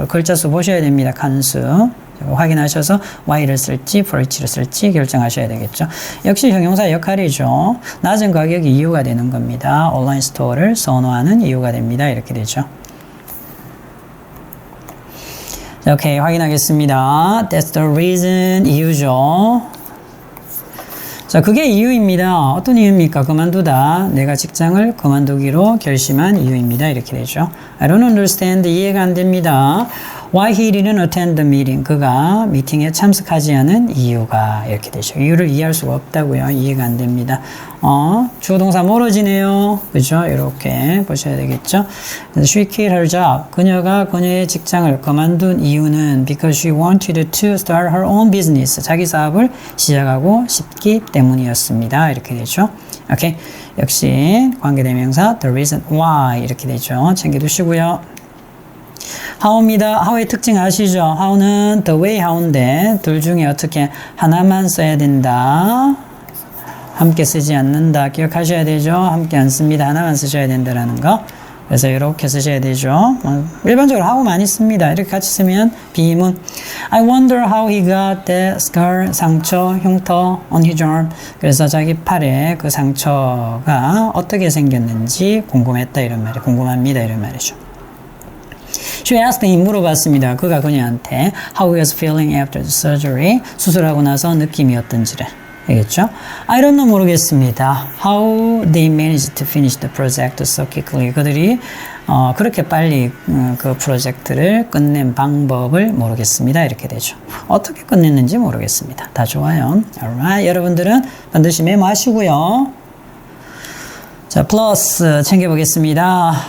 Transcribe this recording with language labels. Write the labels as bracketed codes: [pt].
[ko] 글자 수 보셔야 됩니다. 칸수 확인하셔서 Y를 쓸지 for which를 쓸지 결정하셔야 되겠죠. 역시 형용사 역할이죠. 낮은 가격이 이유가 되는 겁니다. 온라인 스토어를 선호하는 이유가 됩니다. 이렇게 되죠. 자, 오케이, 확인하겠습니다. [en] That's the reason, [ko] 이유죠. 자, 그게 이유입니다. 어떤 이유입니까? 그만두다. 내가 직장을 그만두기로 결심한 이유입니다. 이렇게 되죠. [en] I don't understand. [ko] 이해가 안 됩니다. [en] Why he didn't attend the meeting. [ko] 그가 미팅에 참석하지 않은 이유가 이렇게 되죠. 이유를 이해할 수가 없다고요. 이해가 안 됩니다. 주어동사 멀어지네요. 그죠? 이렇게 보셔야 되겠죠. [en] She quit her job. [ko] 그녀가 그녀의 직장을 그만둔 이유는 [en] because she wanted to start her own business. [ko] 자기 사업을 시작하고 싶기 때문이었습니다. 이렇게 되죠. 오케이. 역시 관계대명사 the reason why 이렇게 되죠. 챙겨두시고요. how입니다. how의 특징 아시죠? how는 the way how인데 둘 중에 어떻게 하나만 써야 된다. 함께 쓰지 않는다. 기억하셔야 되죠? 함께 안 씁니다. 하나만 쓰셔야 된다라는 거. 그래서 이렇게 쓰셔야 되죠. 일반적으로 how 많이 씁니다. 이렇게 같이 쓰면 비문. [en] I wonder how he got that scar, [ko] 상처, 흉터 [en] on his arm. [ko] 그래서 자기 팔에 그 상처가 어떻게 생겼는지 궁금했다 이런 말이 궁금합니다 이런 말이죠. [en] She asked him, [ko] 물어봤습니다. 그가 그녀한테 [en] how he was feeling after the surgery. [ko] 수술하고 나서 느낌이 어떤지를. 알겠죠? [en] I don't know [ko] 모르겠습니다. [en] How they managed to finish the project so quickly. [ko] 그들이 그렇게 빨리 그 프로젝트를 끝낸 방법을 모르겠습니다. 이렇게 되죠. 어떻게 끝냈는지 모르겠습니다. 다 좋아요. [en] Alright. [ko] 여러분들은 반드시 메모하시고요. 자, 플러스 챙겨보겠습니다.